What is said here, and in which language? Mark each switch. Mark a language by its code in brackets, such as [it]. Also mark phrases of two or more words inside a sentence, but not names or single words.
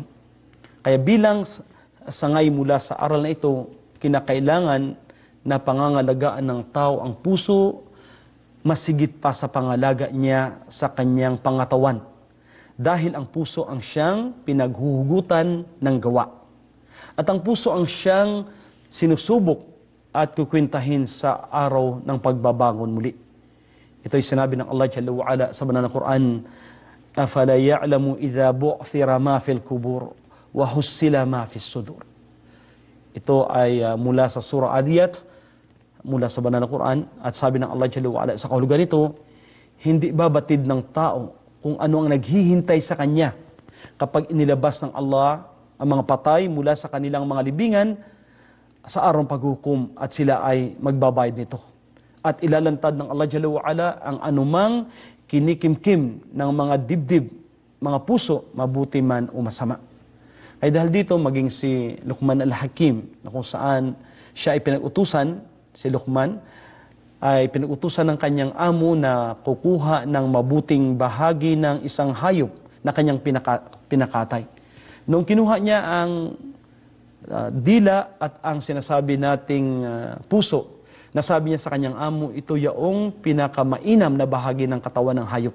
[tl] Kaya bilang sangay mula sa aral na ito, kinakailangan na pangangalagaan ng tao ang puso, masigit pa sa pangalaga niya sa kanyang pangatawan. Dahil ang puso ang siyang pinaghuhugutan ng gawa. At ang puso ang siyang sinusubok at kukwintahin sa araw ng pagbabangon muli. Ito'y sinabi ng Allah [ar] جل وعلا [tl] sa banal na Quran, [ar] أَفَلَا يَعْلَمُ إِذَا بُعْثِرَ مَا فِي الْقُبُورِ وَحُسِّلَ مَا فِي الصُّدُورِ. [tl] Ito ay mula sa Surah Adiyat, mula sa banal na Quran, at sabi ng Allah [ar] جل وعلا [tl] sa kahulugan nito, hindi babatid ng tao kung ano ang naghihintay sa kanya kapag inilabas ng Allah ang mga patay mula sa kanilang mga libingan sa araw ng paghukom at sila ay magbabayad nito. At ilalantad ng Allah [ar] جل وعلا [tl] ang anumang kinikimkim ng mga dibdib, mga puso, mabuti man o masama. Ay dahil dito, maging si Luqman al-Hakim, na kung saan siya ay pinag-utusan, si Luqman, ay pinag-utusan ng kanyang amo na kukuha ng mabuting bahagi ng isang hayop na kanyang pinakatay. Noong kinuha niya ang dila at ang sinasabi nating puso, nasabi niya sa kanyang amo, ito yaong pinakamainam na bahagi ng katawan ng hayop.